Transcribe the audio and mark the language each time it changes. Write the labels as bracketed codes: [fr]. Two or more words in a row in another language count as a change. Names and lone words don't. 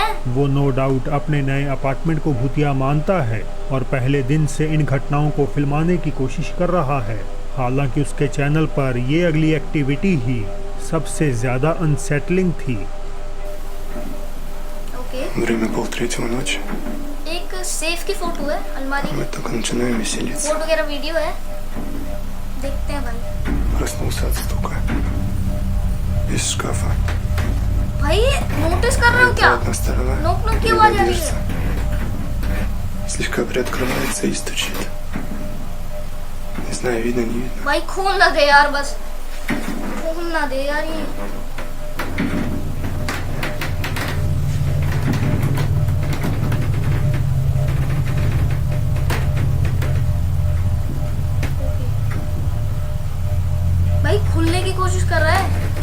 [hi] वो [en] no doubt [hi] अपने नए अपार्टमेंट को भूतिया मानता है और पहले दिन से इन घटनाओं को फिल्माने की कोशिश कर रहा है। हालांकि उसके चैनल पर ये अगली एक्टिविटी ही सबसे ज्यादा अनसेटलिंग थी। [ru] Время 2:30 ночи. [hi] एक सेफ की फोटो है अलमारी में, [ru] Мы только начинаем веселиться. [hi] फोटो वगैरह वीडियो है, देखते हैं भाई। [ru] Проснулся от стука. Из шкафа. [hi] भाई नोटिस कर रहे हो क्या? [ru] Одна сторона. [en] knock knock [hi] की आवाज आ रही है। [ru] Слегка приоткрывается и стучит. Не знаю, видно, не видно. [hi] भाई खोल ना दे यार, बस खोल ना दे यार ये। भाई खुलने की कोशिश कर रहा है।